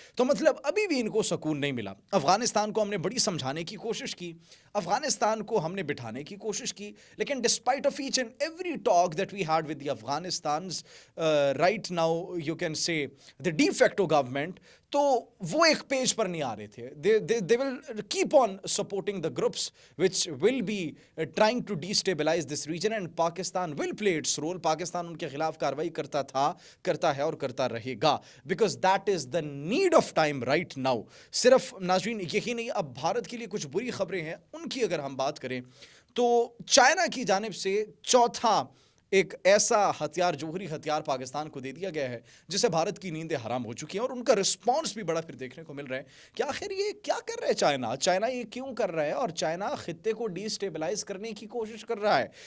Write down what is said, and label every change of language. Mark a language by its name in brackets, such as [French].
[Urdu] تو مطلب ابھی بھی ان کو سکون نہیں ملا. افغانستان کو ہم نے بڑی سمجھانے کی کوشش کی, افغانستان کو ہم نے بٹھانے کی کوشش کی, لیکن [English] despite of each and every talk that we had with the Afghanistan's right now you can say the de facto government, [Urdu] تو وہ ایک پیج پر نہیں آ رہے تھے. [English] they will keep on supporting the groups which will be trying to destabilize this region, and Pakistan will play its role. [Urdu] Pakistan ان کے خلاف کاروائی کرتا تھا, کرتا ہے اور کرتا رہے گا, [English] because that is the need of time right now. [Urdu] صرف ناظرین یہی نہیں, اب بھارت کے لیے کچھ بری خبریں ہیں, ان کی اگر ہم بات کریں تو چائنا کی جانب سے چوتھا ایک ایسا ہتھیار جوہری ہتھیار پاکستان کو دے دیا گیا ہے جسے بھارت کی نیندیں حرام ہو چکی ہیں, اور ان کا رسپانس بھی بڑا پھر دیکھنے کو مل رہا ہے کہ آخر یہ کیا کر رہا ہے چائنا یہ کیوں کر رہا ہے, اور چائنا خطے کو ڈی اسٹیبلائز کرنے کی کوشش کر رہا ہے.